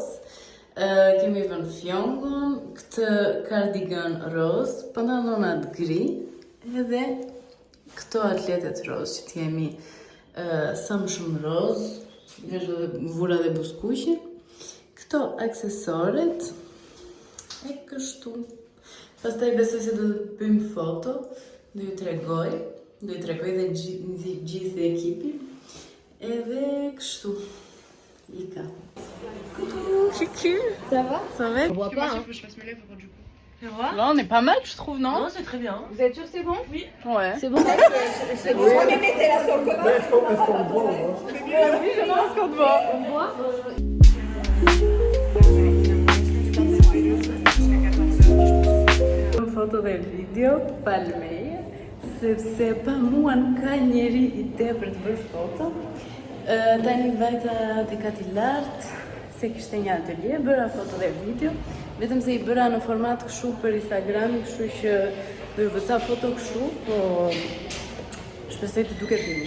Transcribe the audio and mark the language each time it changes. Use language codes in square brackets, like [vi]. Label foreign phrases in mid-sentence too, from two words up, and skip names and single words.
[sq] Kemi vënë fjongun, këtë kardigan roz, pantallonat gri, edhe këto atletet roz që t'jemi sa më shumë roz, vura dhe buskuqe, këto aksesoret, e kështu. Pastaj besoj se do të bëjmë foto, do ju tregoj dhe gjithë ekipi. Edhe kështu. Ika. [fr] Coucou. Ça va? Ça va? On voit pas, hein. Je fasse mes lèvres du coup. Là, on est pas mal, je trouve, non? Non, c'est très bien. Vous êtes sûr que c'est bon? Oui. Ouais. C'est bon? C'est bon. Mettez-la sur le commun. Oui, je pense qu'on te voit. On voit? [sq] Foto dhe video, falmeje, sepse pa mua nuk ka njeri i te për të bërë foto. Tani vajta te kati lartë, se kishte një atelier, bëra foto dhe video, vetëm se i bëra në format kështu për Instagram, kështu që do ju vëca foto kështu, po shpresoj të duket mirë.